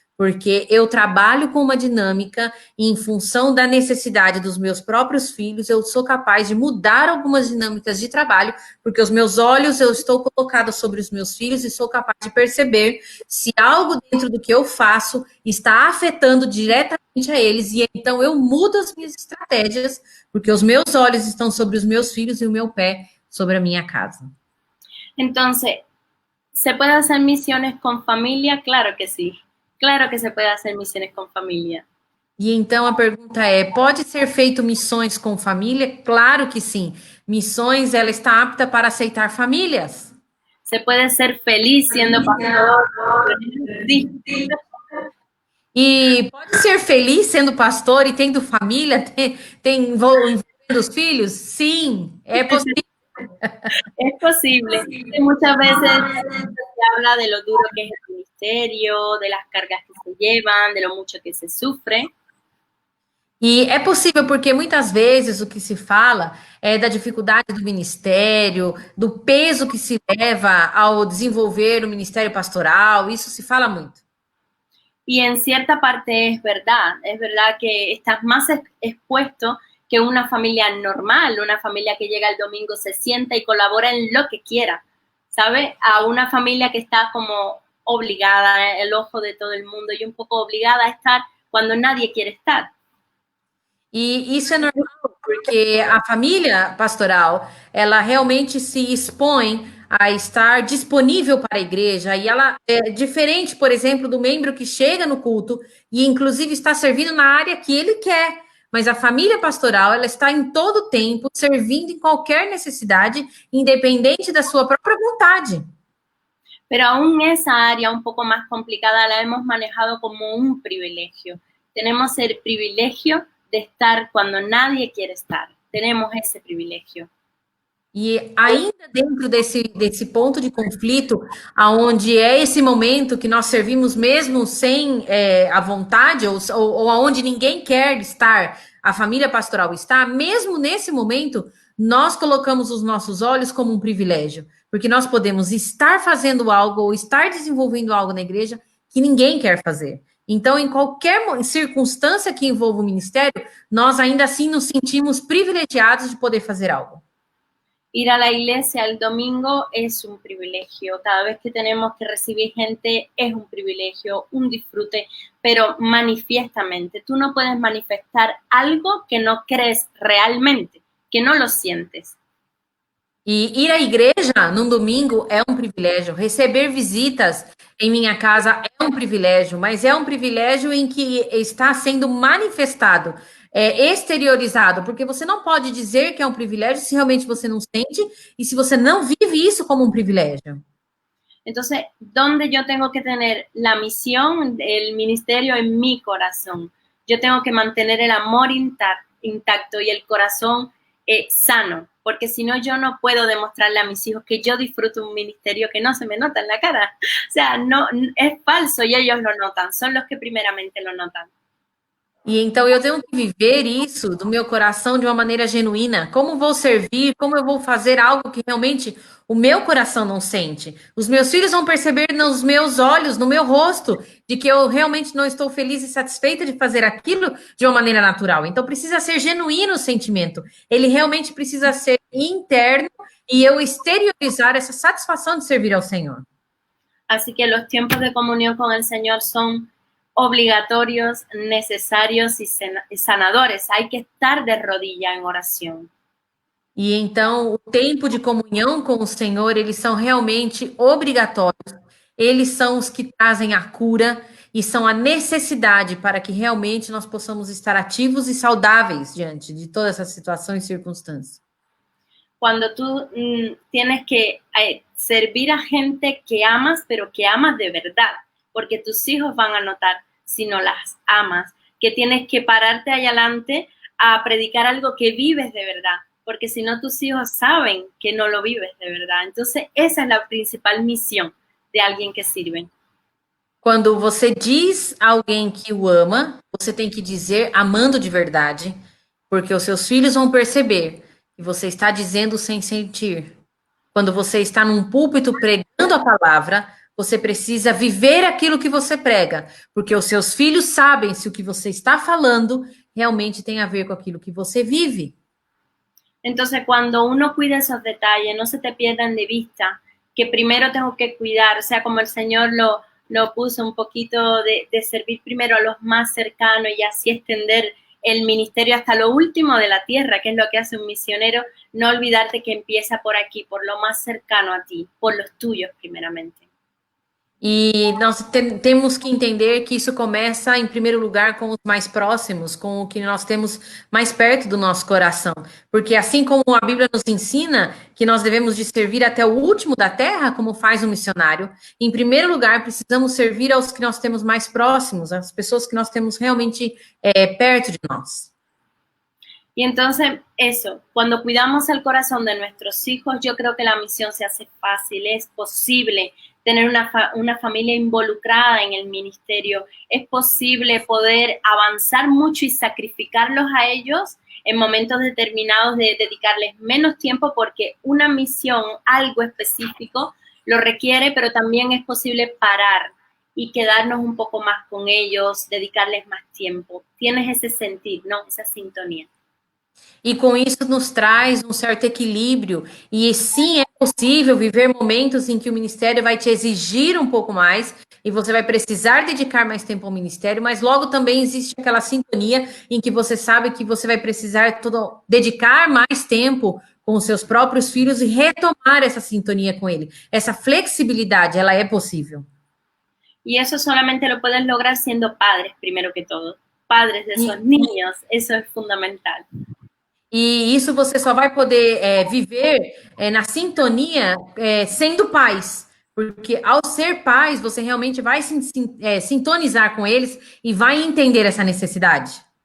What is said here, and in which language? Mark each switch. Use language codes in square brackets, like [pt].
[pt] Porque eu trabalho com uma dinâmica e em função da necessidade dos meus próprios filhos, eu sou capaz de mudar algumas dinâmicas de trabalho, porque os meus olhos, eu estou colocada sobre os meus filhos e sou capaz de perceber se algo dentro do que eu faço está afetando diretamente a eles, e então eu mudo as minhas estratégias, porque os meus olhos estão sobre os meus filhos e o meu pé sobre a minha casa. [es] Entonces, ¿se puede hacer misiones con familia? Claro que sí. Claro que se puede hacer misiones con familia. [pt] E então a pergunta é, pode ser feito missões com família? Claro que sim. Missões, ela está apta para aceitar famílias. [es] Se puede ser feliz siendo pastor. Sí. [pt] E pode ser feliz sendo pastor e tendo família, envolvendo os filhos? Sim, é possível. [es] Es posible. Muchas veces se habla de lo duro que es el ministerio, de las cargas que se llevan, de lo mucho que se sufre. [pt] E é possível porque muitas vezes o que se fala é da dificuldade do ministério, do peso que se leva ao desenvolver o ministério pastoral, isso se fala muito. [es] Y en cierta parte es verdad que estás más expuesto que una familia normal, una familia que llega el domingo, se sienta y colabora en lo que quiera, ¿sabe? A una familia que está como obligada, el ojo de todo el mundo, y un poco obligada a estar cuando nadie quiere estar. [pt] E isso é normal, porque a família pastoral, ela realmente se expõe a estar disponível para a igreja, e ela é diferente, por exemplo, do membro que chega no culto e inclusive está servindo na área que ele quer. Mas a família pastoral, ela está em todo o tempo servindo em qualquer necessidade, independente da sua própria vontade. [es] Pero aún esa área un poco más complicada la hemos manejado como un privilegio. Tenemos el privilegio de estar cuando nadie quiere estar. Tenemos ese privilegio. [pt] E ainda dentro desse ponto de conflito, aonde é esse momento que nós servimos mesmo sem a vontade, ou aonde ninguém quer estar, a família pastoral está, mesmo nesse momento, nós colocamos os nossos olhos como um privilégio, porque nós podemos estar fazendo algo ou estar desenvolvendo algo na igreja que ninguém quer fazer. Então, em qualquer circunstância que envolva o ministério, nós ainda assim nos sentimos privilegiados de poder fazer algo. [es] Ir a la iglesia el domingo es un privilegio. Cada vez que tenemos que recibir gente es un privilegio, un disfrute, pero manifiestamente. Tú no puedes manifestar algo que no crees realmente, que no lo sientes. [pt] E ir à igreja num domingo é um privilégio. Receber visitas em minha casa é um privilégio, mas é um privilégio em que está sendo manifestado, exteriorizado, porque você não pode dizer que é um privilégio se realmente você não sente e se você não vive isso como um privilégio. [es] Entonces, ¿dónde yo tengo que tener la misión, el ministerio en mi corazón? Yo tengo que mantener el amor intacto y el corazón sano, porque si no, yo no puedo demostrarle a mis hijos que yo disfruto un ministerio que no se me nota en la cara. O sea, no, es falso y ellos lo notan, son los que primeramente lo notan. [pt] E então eu tenho que viver isso do meu coração de uma maneira genuína. Como vou servir? Como eu vou fazer algo que realmente o meu coração não sente? Os meus filhos vão perceber nos meus olhos, no meu rosto, de que eu realmente não estou feliz e satisfeita de fazer aquilo de uma maneira natural. Então precisa ser genuíno o sentimento. Ele realmente precisa ser interno e eu exteriorizar essa satisfação de servir ao Senhor. [es] Así que los tiempos de comunión con el Señor son obligatorios, necesarios y sanadores. Hay que estar de rodilla en oración. [pt] E então, o tempo de comunhão com o Senhor, eles são realmente obrigatórios. Eles são os que trazem a cura e são a necessidade para que realmente nós possamos estar ativos e saudáveis diante de toda essa situação e circunstância. [es] Cuando tú tienes que servir a gente que amas, pero que amas de verdad, porque tus hijos van a notar si no las amas, que tienes que pararte ahí adelante a predicar algo que vives de verdad, porque si no tus hijos saben que no lo vives de verdad. Entonces esa es la principal misión de alguien que sirve. [pt] Quando você diz a alguém que o ama, você tem que dizer amando de verdade, porque os seus filhos vão perceber que você está dizendo sem sentir. Quando você está num púlpito pregando a palavra, você precisa viver aquilo que você prega, porque os seus filhos sabem se o que você está falando realmente tem a ver com aquilo que você vive. [es] Entonces, cuando uno cuida esos detalles, no se te pierdan de vista que primero tengo que cuidar, o sea, como el Señor lo puso un poquito de servir primero a los más cercanos y así extender el ministerio hasta lo último de la tierra, que es lo que hace un misionero, no olvidarte que empieza por aquí, por lo más cercano a ti, por los tuyos primeramente. [pt] E nós temos que entender que isso começa, em primeiro lugar, com os mais próximos, com o que nós temos mais perto do nosso coração. Porque assim como a Bíblia nos ensina que nós devemos de servir até o último da terra, como faz um missionário, em primeiro lugar, precisamos servir aos que nós temos mais próximos, às pessoas que nós temos realmente perto de nós. [es] Y entonces, eso, cuando cuidamos el corazón de nuestros hijos, yo creo que la misión se hace fácil, es posible tener una familia involucrada en el ministerio. Es posible poder avanzar mucho y sacrificarlos a ellos en momentos determinados de dedicarles menos tiempo porque una misión, algo específico, lo requiere, pero también es posible parar y quedarnos un poco más con ellos, dedicarles más tiempo. Tienes ese sentir, ¿no? Esa sintonía. [pt] E com isso nos traz um certo equilíbrio. E sim, é possível viver momentos em que o ministério vai te exigir um pouco mais e você vai precisar dedicar mais tempo ao ministério, mas logo também existe aquela sintonia em que você sabe que você vai precisar dedicar mais tempo com os seus próprios filhos e retomar essa sintonia com ele. Essa flexibilidade, ela é possível. [es] Y eso solamente lo puedes lograr siendo padres, primero que todo. Padres de esos niños, eso es fundamental. [pt] E isso você só vai poder viver na sintonia sendo pais. Porque ao ser pais, você realmente vai sintonizar com eles e vai entender essa necessidade.